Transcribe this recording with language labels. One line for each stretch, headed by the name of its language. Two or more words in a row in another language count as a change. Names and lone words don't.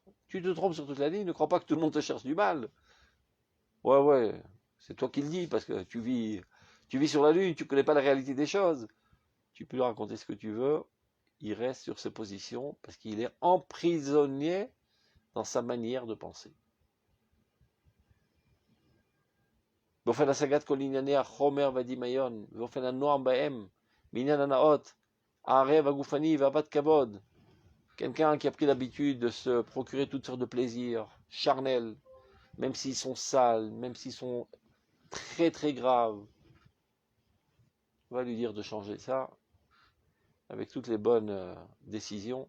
French: Tu te trompes sur toute la ligne, ne crois pas que tout le monde te cherche du mal. Ouais, ouais, c'est toi qui le dis, parce que tu vis sur la lune, tu ne connais pas la réalité des choses. Tu peux lui raconter ce que tu veux, il reste sur ses positions parce qu'il est emprisonné dans sa manière de penser.
Hebrew: באופן השגת כל ענייני החומר והדמיון, באופן הנועם בהם, בעניין הנאות, הערב הגופני והבת כבוד.
French: Quelqu'un qui a pris l'habitude de se procurer toutes sortes de plaisirs charnels, même s'ils sont sales, même s'ils sont très très graves, on va lui dire de changer ça avec toutes les bonnes décisions.